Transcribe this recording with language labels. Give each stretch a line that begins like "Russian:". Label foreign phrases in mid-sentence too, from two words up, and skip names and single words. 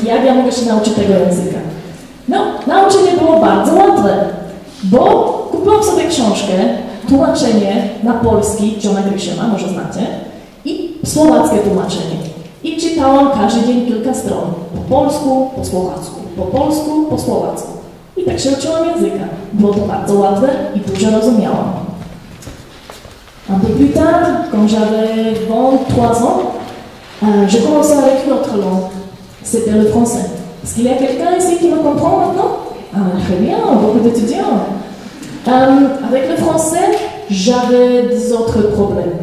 Polish: Jak ja mogę się nauczyć tego języka? No, nauczenie było bardzo łatwe, bo kupiłam sobie książkę, tłumaczenie na polski Johna Grishama, może znacie, i słowackie tłumaczenie. I czytałam każdy dzień kilka stron. Po polsku, po słowacku, po polsku, po słowacku. I tak się uczyłam języka. Było to bardzo łatwe i dużo rozumiałam.
French: Un peu plus tard, quand j'avais 23 ans, j'ai commencé avec une autre langue. C'était le français. Est-ce qu'il y a quelqu'un ici qui me comprend maintenant? Ah, très bien, beaucoup d'étudiants. Avec le français, j'avais des autres problèmes.